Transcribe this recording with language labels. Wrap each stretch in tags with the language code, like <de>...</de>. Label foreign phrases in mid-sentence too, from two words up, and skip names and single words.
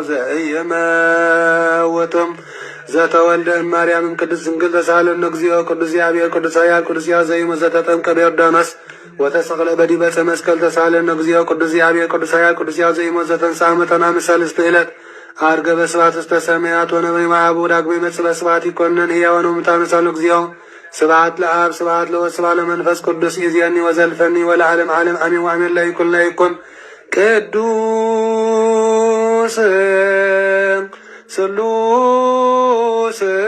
<gez>ዘኢይመውትም ዘተወልደ እማርያምም ቅድስት ድንግል ተሳሃለነ እግዚኦ ቅዱስ እግዚአብሔር ቅዱስ ኃያል ቅዱስ ሕያው ዘኢይመውት ዘተጠምቀ በዮርዳኖስ ወተሰቅለ በዲበ ዕፀ መስቀል ተሳሃለነ እግዚኦ ቅዱስ እግዚአብሔር ቅዱስ ኃያል ቅዱስ ሕያው ዘኢይመውት ዘተንሥአ እሙታን ሰለስተ ዕለት አርገ በስብሐት ውስተ ሰማያት ወነበይ ማዕቡ ዳግመ ይመጽእ በስብሐት ይኰነን ሕያዋን ወሙታን ሳሉ እግዚኦ ስብሐት ለአብ ስብሐት ለወልድ ስብሐት ለመንፈስ ቅዱስ ይእዜኒ ወዘልፈኒ ወለዓለመ ዓለም አሜን ወአሜን ለይኩን ለይኩን ቅዱስ ስሉስ</gez>